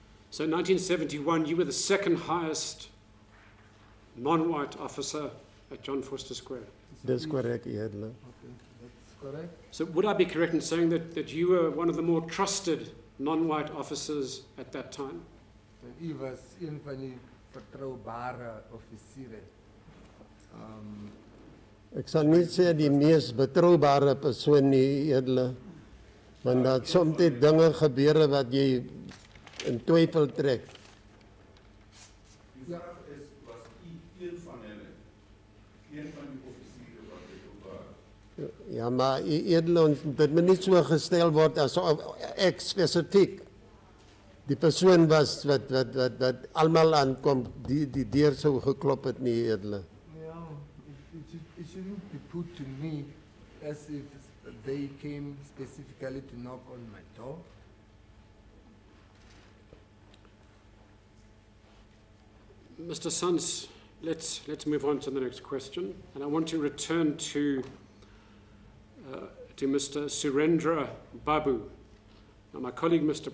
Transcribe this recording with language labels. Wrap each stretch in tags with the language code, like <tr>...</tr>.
<en>So in 1971, you were the second highest non-white officer at John Foster Square.</en> <af>Dis korrek, u edele.</af> <en>Okay, that's correct. So would I be correct in saying that you were one of the more trusted non-white officers at that time?</en> <af>U was een van die vertroubare offisiere. Ek sal nie sê die mees betroubare persoon nie, edele. Want daar soms dinge gebeure wat jy in twyfel trek. Die vraag is, was u een van hulle? Een van die offisiere wat dit ook Ja, maar edele, dit moet nie so gestel word as ek spesifiek die persoon was wat almal aankom, die deur sou geklop het nie, edele.</af> <en>Yeah, it shouldn't be put to me as if they came specifically to knock on my door. Mr. Sons, let's move on to the next question, and I want to return to Mr. Surendra Babu. Now, my colleague, Mr.</en>